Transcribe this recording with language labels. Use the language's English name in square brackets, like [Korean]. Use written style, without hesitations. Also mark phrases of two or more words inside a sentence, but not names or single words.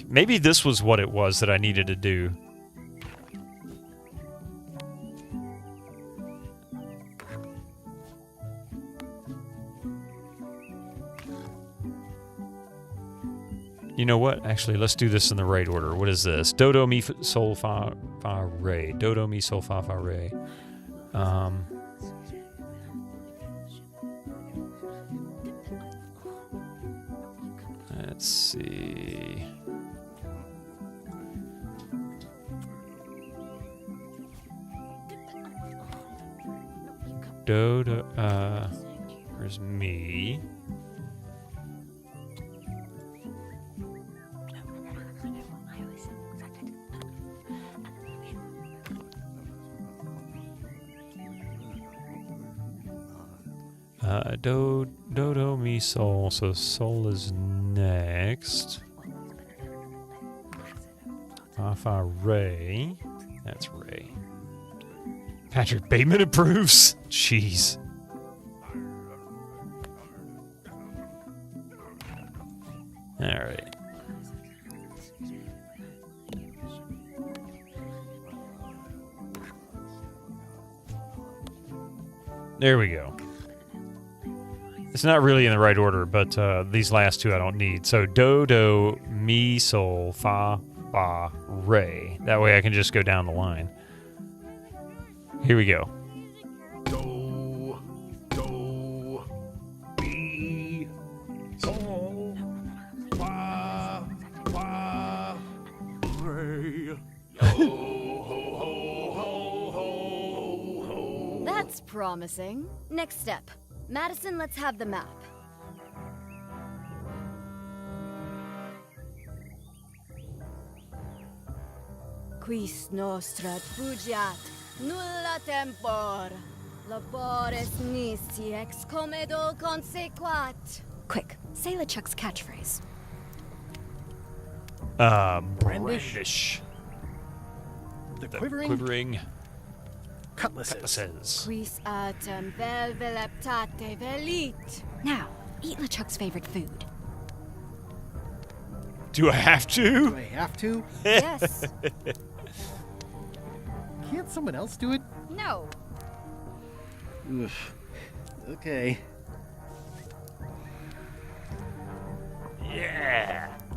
[English] Maybe this was what it was that I needed to do. You know what? Actually, let's do this in the right order. What is this? Do, do, mi, sol, fa, fa, re. Do, do, mi, sol, fa, fa, re. Let's see. Do, do, where's me? Do, do, do, mi, sol. So sol is next. Fa, fa, re. That's re. Patrick Bateman approves? Jeez. Alright. There we go. It's not really in the right order, but these last two I don't need. So do, do, mi, sol, fa, ba, re. That way I can just go down the line. Here we go. Do, do, be, so, fa, fa, re. Yo, ho, ho, ho, ho, ho. That's promising. Next step. Madison, let's have the map. [Latin] Quis nostra fugiat, nulla tempor. Labores nisi ex comedo consequat. [English] Quick, say LeChuck's catchphrase. Brandish. The quivering Quivering cutlasses. [Latin] Quis autem vel veleptate velit. [English] Now, eat LeChuck's favorite food. Do I have to? Do I have to? Yes. Can't someone else do it? No. Oof. Okay. Yeah.